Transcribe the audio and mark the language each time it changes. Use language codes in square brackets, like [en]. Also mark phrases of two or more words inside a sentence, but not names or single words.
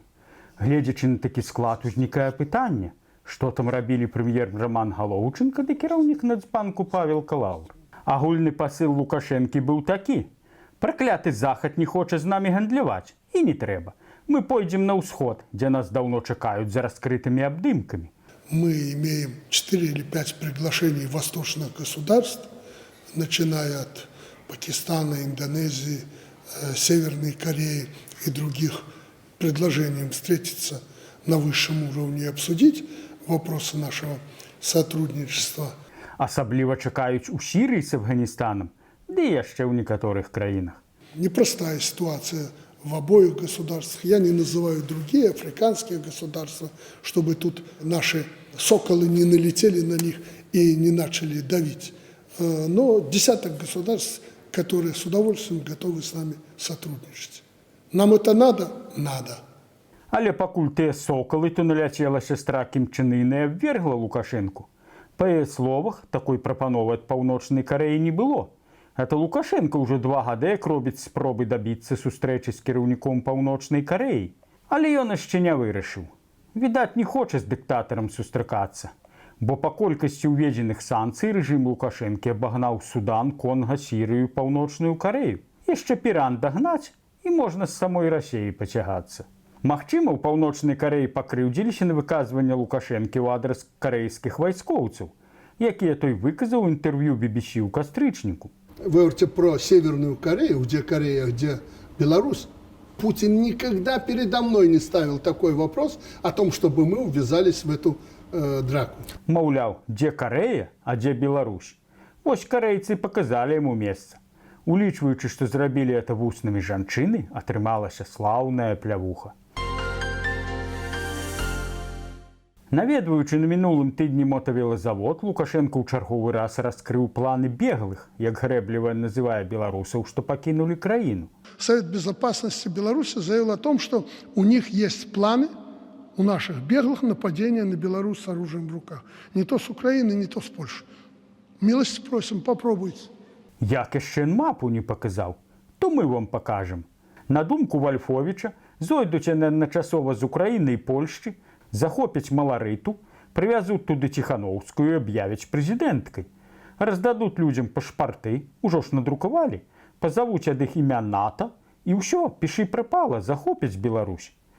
[be] Гледзячы на такі склад, узнікае пытанне, што там рабілі прэм'ер Роман Галоўчынка ды кіраўнік Нацбанку Павел Калаўр. Агульны пасыл Лукашэнкі быў такі: пракляты захад не хоча з намі гандляваць, і не трэба. Мы пойдзем на ўсход, дзе нас даўно чакаюць за раскрытымі абдымкамі. [ru] Мы имеем 4 или 5 приглашений восточных государств, начиная от Пакистана, Индонезии, Северной Кореи и других, предложением встретиться на высшем уровне и обсудить вопросы нашего сотрудничества. [be] Асабліва чакаюць у Сірыі з Афганістанам, ды яшчэ ў некаторых краінах. [ru] Непростая ситуация в обоих государствах. Я не называю другие африканские государства, чтобы тут наши соколы не налетели на них и не начали давить. Но десяток государств, которые с удовольствием готовы с нами сотрудничать. Нам это надо? Надо. [be] Але пакуль тыя сокалы, то наляцела сястра Кім Чен Іна і абвергла Лукашэнку. Па яе словах, такой прапановы ад Паўночнай Карэі не было. Это Лукашенко ўжо 2 гады як робіць спробы дабіцца сустрэчы з кіраўніком Паўночнай Карэі. Але ён яшчэ не вырашыў. Відаць, не хоча з дыктатарам сустракацца. Бо па колькасці ўведзеных санкцый рэжым Лукашэнкі абагнаў Судан, Конга, Сірыю, Паўночную Карэю. Яшчэ Піран дагнаць, і можна з самой Расіі пацягацца. Магчыма, у Паўночнай Карэі пакрыўдзіліся на выказванне Лукашэнкі ў адрас карэйскіх вайскоўцаў, якія той выказаў у інтэрв'ю BBC ў кастрычніку. [ru] Вы говорите про Северную Корею, где Корея, где Беларусь. Путин никогда передо мной не ставил такой вопрос о том, чтобы мы увязались в эту драку. [be] Маўляў, дзе Карэя, а дзе Беларусь? Вось карэйцы паказалі яму месца. Улічваючы, што зрабілі это вуснамі жанчыны, атрымалася слаўная плявуха. Наведваючы на мінулым тыдні мотавелазавод, Лукашенко ў чарговы раз раскрыў планы беглых, як грэбліва называе беларусаў, што пакінулі краіну. [ru] Совет Безопасности Беларуси заявил о том, что у них есть планы, у наших беглых, нападения на Беларусь с оружием в руках. Не то с Украины, не то с Польши. Милости просим, попробуйте. [be] Як яшчэ мапу не паказаў, то мы вам пакажам. На думку Вальфовіча, зойдуць яны адначасова з Украіны і Польшчы, захопяць Маларыту, прывязуць туды Ціхановскую і аб'явяць прэзідэнткай. Раздадуць людзям пашпарты, ужо ж надрукавалі, пазавуць ад іх імя НАТО, і ўсё, пішы прапала, захопяць Беларусь.